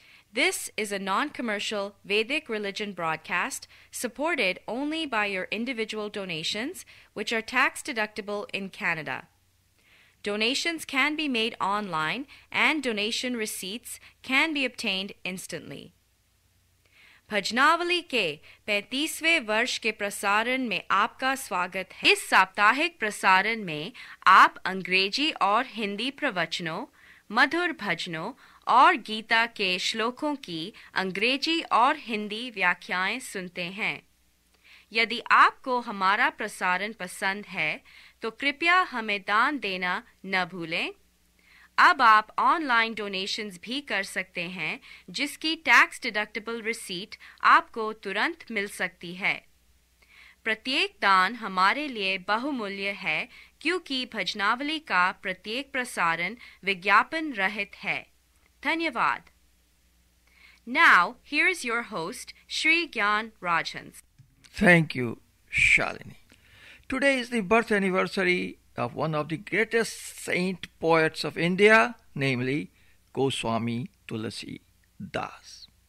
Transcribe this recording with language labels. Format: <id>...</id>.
<en>This is a non-commercial Vedic religion broadcast supported only by your individual donations, which are tax-deductible in Canada. Donations can be made online and donation receipts can be obtained instantly.</en> <hi>भजनावली के 35वें वर्ष के प्रसारण में आपका स्वागत है। इस साप्ताहिक प्रसारण में आप अंग्रेजी और हिंदी प्रवचनों, मधुर भजनों और गीता के श्लोकों की अंग्रेजी और हिंदी व्याख्याएं सुनते हैं। यदि आपको हमारा प्रसारण पसंद है तो कृपया हमें दान देना न भूलें। अब आप ऑनलाइन डोनेशंस भी कर सकते हैं, जिसकी टैक्स डिडक्टिबल रिसीट आपको तुरंत मिल सकती है। प्रत्येक दान हमारे लिए बहुमूल्य है, क्योंकि भजनावली का प्रत्येक प्रसारण विज्ञापन रहित है। धन्यवाद।</hi> <en>Now, here's your host, Sri Gyan Rajhans. Thank you, Shalini. Today is the birth anniversary of one of the greatest saint poets of India, namely Goswami Tulsi Das.</en>